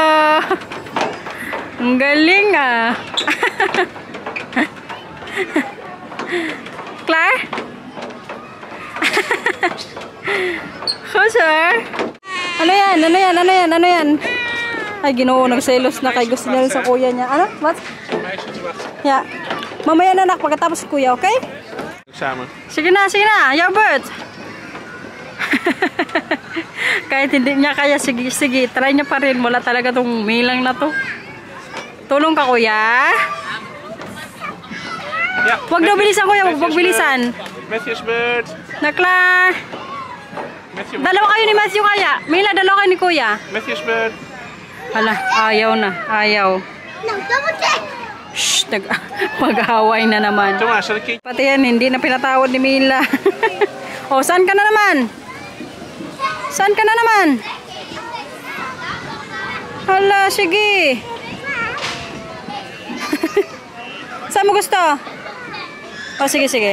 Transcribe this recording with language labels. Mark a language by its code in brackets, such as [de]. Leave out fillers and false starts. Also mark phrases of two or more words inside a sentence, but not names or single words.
[tl] Ang galing, ah. Claire? Kocho? Ano yan? Ay, Ginoo, nagselos na kay gusto niya rin sa kuya niya. Ano? [en] What? Yeah. [tl] Mamaya na, nak, pagkatapos kuya, okay? Samen. Sige na, [en] your bird. [tl] Kahit hindi niya kaya, sige, try niya pa rin. Wala talaga tong milang na to. Tulong ka, kuya. Ja. Huwag daw bilisan, kuya. Huwag bilisan. [en] Matthew's bird. [tl] Nakla. Dalawa kayo ni Matthew kaya. Mila, dalawa kayo ni kuya. [en] Matthew's bird. [tl] Hala, ayaw na. Ayaw. Shh, mag-away na naman. [nl] Thomas, zal ik je... [tl] Pati yan, hindi na pinatawad ni Mila. O, saan ka na naman? Saan ka na naman? Hala, sige. Saan mo gusto? O, sige.